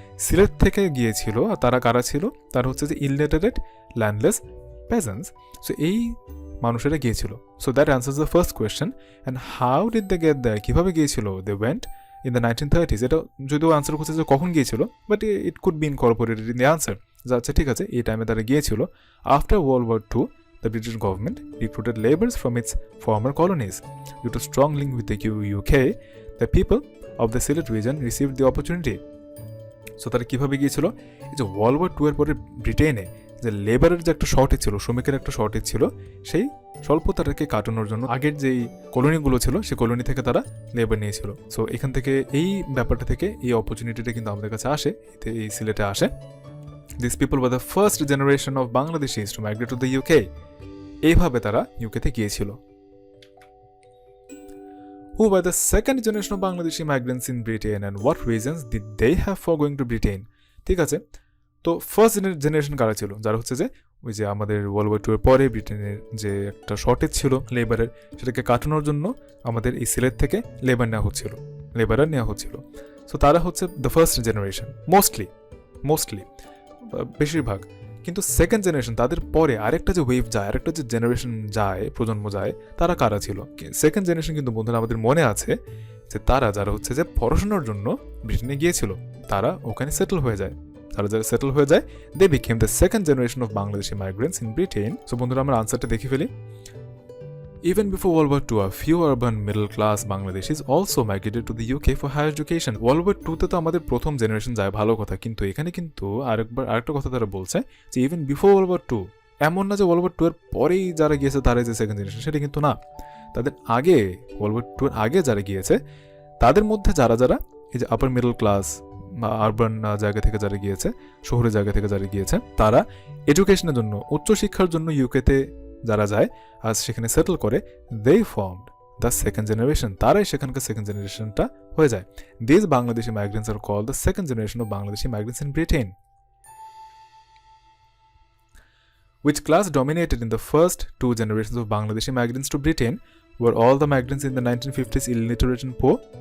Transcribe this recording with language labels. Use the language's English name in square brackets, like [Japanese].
[Bangla] সিলেট থেকে গিয়েছিল। আর তারা কারা ছিল? তারা হচ্ছে যে ইলিটারেট, ল্যান্ডলেস পেজেন্টস। [English] so [Bangla] এই মানুষেরা গিয়েছিল। [English] So that answers the first question. And how did they get there, [Bangla] কীভাবে গিয়েছিল? [English] They went in the 1930s। [Bangla] এটা যদিও আনসার করছে যে কখন গিয়েছিল, [English] But it could be incorporated in the answer. [Bangla] আচ্ছা ঠিক আছে, এই টাইমে তারা গিয়েছিল। [English] After world war II, the British government recruited laborers from its former colonies. Due to strong link with the UK, the people of the Sylhet region received the opportunity. [Bangla] So তারা কীভাবে গিয়েছিল? এই যে ওয়ার্ল্ড ওয়ার II এর পরে ব্রিটেনে যে লেবারের যে একটা শর্টেজ ছিল, শ্রমিকের একটা শর্টেজ ছিল, সেই স্বল্পতাটাকে কাটানোর জন্য আগের যেই কলোনিগুলো ছিল সেই কলোনি থেকে তারা লেবার নিয়েছিল। সো এখান থেকে এই ব্যাপারটা থেকে এই অপরচুনিটিটা কিন্তু আমাদের কাছে আসে, এই সিলেটে আসে। [English] These people were the first generation of Bangladeshis to migrate to the UK. [Bangla] এইভাবে তারা ইউকেতে গিয়েছিল। [English] Who were the second generation of Bangladeshi migrants in Britain and what reasons did they have for going to Britain? [Bangla] ঠিক আছে, তো first generation কারা ছিল? যারা হচ্ছে যে ওই যে আমাদের ওয়ার্ল্ড ওয়ার II এর পরে ব্রিটেনের যে একটা শর্টেজ ছিল লেবারের, সেটাকে কাটানোর জন্য আমাদের এই সিলেট থেকে লেবার নেওয়া হচ্ছিল। সো তারা হচ্ছে দ্য ফার্স্ট জেনারেশন, মোস্টলি বেশিরভাগ। কিন্তু সেকেন্ড জেনারেশন, তাদের পরে আরেকটা যে ওয়েভ যায়, আরেকটা যে জেনারেশন যায়, প্রজন্ম যায়, তারা কারা ছিল? সেকেন্ড জেনারেশন কিন্তু বন্ধুরা আমাদের মনে আছে যে তারা যারা হচ্ছে যে পড়াশোনার জন্য ব্রিটেনে গিয়েছিল, তারা ওখানে সেটেল হয়ে যায়। [English] They became the second generation of Bangladeshi migrants in Britain. [Bangla] So বন্ধুরা আমরা আনসারটা দেখে ফেলি। [English] Even before World War II, a few urban middle-class Bangladeshis also migrated to the UK for higher education. [Bangla] World War II তে তো আমাদের প্রথম জেনারেশন যায়, ভালো কথা, কিন্তু এখানে কিন্তু আরেকটা কথা তারা বলছে যে [English] even before World War II, [Bangla] এমন না যে World War II এর পরেই যারা গিয়েছে তারাই যে সেকেন্ড জেনারেশন, সেটা কিন্তু না। তাদের আগে, World War II এর আগে যারা গিয়েছে, তাদের মধ্যে যারা এই যে আপার মিডল ক্লাস বা আরবান জায়গা থেকে যারা গিয়েছে, শহরের জায়গা থেকে যারা গিয়েছে, তারা এডুকেশনের জন্য, উচ্চশিক্ষার জন্য ইউকেতে যারা যায় আর সেখানে সেটেল করে, [English] They formed the second generation. [Bangla] তারাই সেখানকার সেকেন্ড জেনারেশনটা হয়ে যায়। [English] This Bangladeshi migrants are called the second generation of Bangladeshi migrants in Britain. Which class dominated in the first two generations of Bangladeshi migrants to Britain? Were all the migrants in the 1950s illiterate and poor?